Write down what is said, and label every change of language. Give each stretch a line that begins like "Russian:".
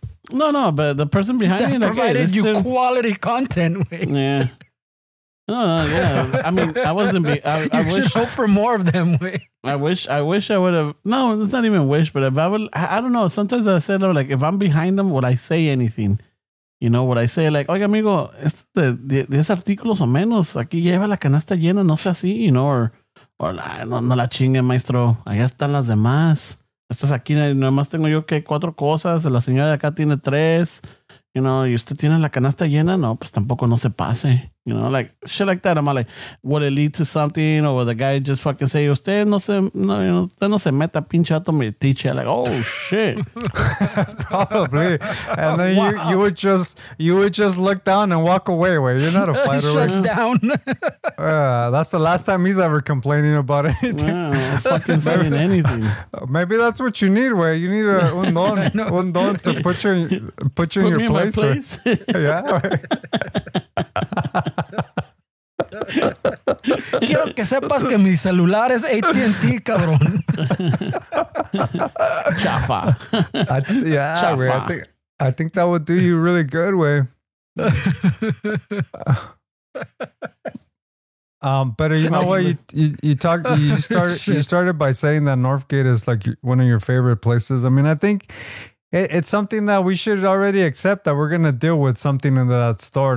English: No, but the person behind that me provided you quality content. Wait. Yeah. No, yeah. I mean, I wasn't. I should wish hope for more of them. Wait. I wish I would have. No, it's not even wish. But if I would, I don't know. Sometimes I said like, if I'm behind them, would I say anything? Would I say like,
Spanish: oiga, amigo, este de 10 artículos o menos, aquí lleva la canasta llena, no sea así, or no la chingue, maestro, allá están las demás. Estas aquí, nomás tengo yo que 4 cosas, la señora de acá tiene 3,
English: you know,
Spanish: y usted tiene la canasta llena, no, pues tampoco no se pase.
English: You know, like shit like that. I'm like, would it lead to something? Or would the guy just fucking say,
Spanish: usted no se, no,
English: you know,
Spanish: usted no se meta pinche ato metiche.
English: Like, oh shit. Probably. And then you would just look down and walk away. Wait, you're not a fighter. Shuts down. That's the last time he's ever complaining about anything. Yeah, not fucking saying anything. Maybe that's what you need, way. You need
Spanish: un don
English: to put you in your place. Yeah.
Spanish: Quiero que sepas que mi celular es AT&T, cabrón. Chafa.
English: Yeah, way. I think that would do you really good, way. But you know what? You started by saying that Northgate is like one of your favorite places. I mean, I think it's something that we should already accept that we're gonna deal with something in that store.